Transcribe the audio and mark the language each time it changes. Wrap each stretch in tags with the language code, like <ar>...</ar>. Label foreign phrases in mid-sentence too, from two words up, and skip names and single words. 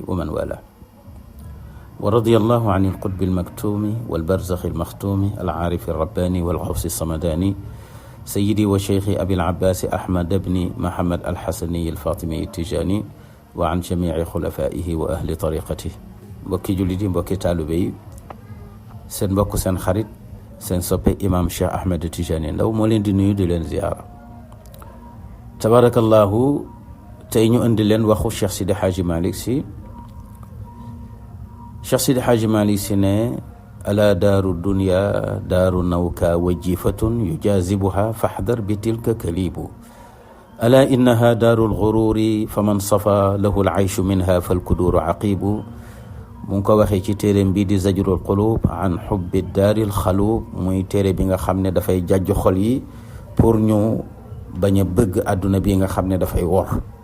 <ar>ومن والاه ورضي الله عن القطب المكتوم والبرزخ المختوم العارف الرباني والغوث الصمداني سيدي وشيخي أبي العباس أحمد بن محمد الحسني الفاطمي التجاني وعن جميع خلفائه وأهل طريقته</ar> <wo>mbokki jullit yi mbokki taalibe yi seen mbokk seen xarit seen soppe imam Cheikh Ahmed Tijani Ndaw moo leen di nuyu di leen ziyaara tabarakallahu tey ñu indi leen waxu Cheikh Sidi Hadji Malick Sy. Cheikh Sidi Hadji Malick Sy ne</wo> <ar>ألا دار الدنيا دار نوك وجيفة يجاذبها فاحذر بتلك كلاب ألا إنها دار الغرور فمن صفا له العيش منها فالكدور عواقب</ar> <wo>mu ngi ko waxee ci téeréem bii di zajrul qulub an xubbi daaril xaluub muy téere bi nga xam ne dafay jàjj xol yi pour ñu bañ a bëgg àdduna bi nga xam ne dafay wor</wo>